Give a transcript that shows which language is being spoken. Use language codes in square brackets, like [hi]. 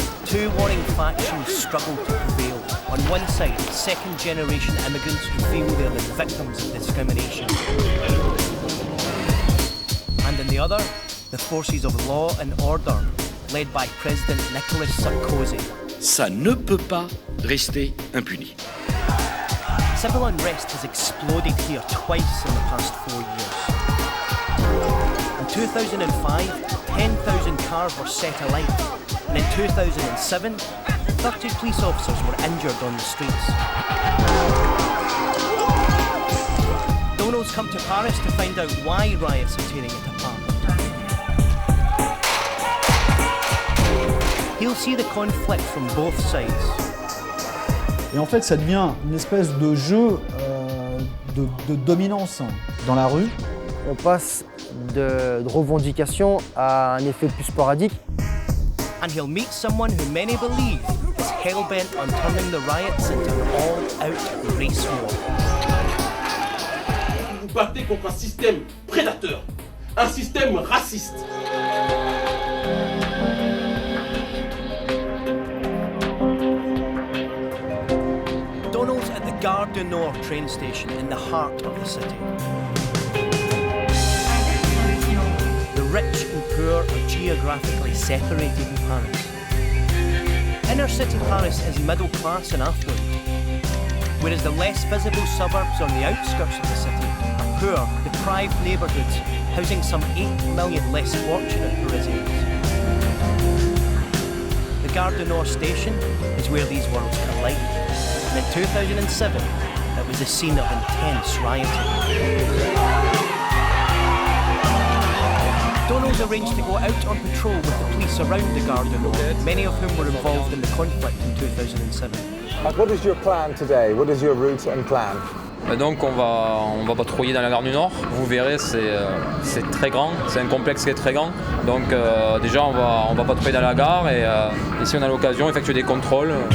[en] 2 warring factions struggle to prevail. On one side, second-generation immigrants who feel they're the victims of discrimination. And on the other, the forces of law and order, led by President Nicolas Sarkozy. [fr] Ça ne peut pas rester impuni. [en] Civil unrest has exploded here twice in the past 4 years. In 2005, 10,000 cars were set alight, and in 2007, 30 police officers were injured on the streets. Donal's come to Paris to find out why riots are tearing it apart. He'll see the conflict from both sides. [fr] Et en fait, ça devient une espèce de jeu de dominance dans la rue. On passe de revendication à un effet plus sporadique. [en] And he'll meet someone who many believe is hell-bent on turning the riots into an all-out race war. [fr] Vous battez contre un système prédateur, un système raciste. [en] Donal's at the Gare du Nord train station in the heart of the city. The rich and poor are geographically separated in Paris. Inner city Paris is middle class and affluent, whereas the less visible suburbs on the outskirts of the city are poor, deprived neighbourhoods housing some 8 million less fortunate Parisians. The Gare du Nord station is where these worlds collide. And in 2007, it was a scene of intense rioting. Donal's arranged to go out on patrol with the police around the Gare du Nord, many of whom were involved in the conflict in 2007. What is your plan today? What is your route and plan? [fr] Donc on va patrouiller dans la gare du Nord. Vous verrez, c'est très grand, c'est un complexe qui est très grand. Donc déjà on va patrouiller dans la gare et si on a l'occasion, effectuer des contrôles.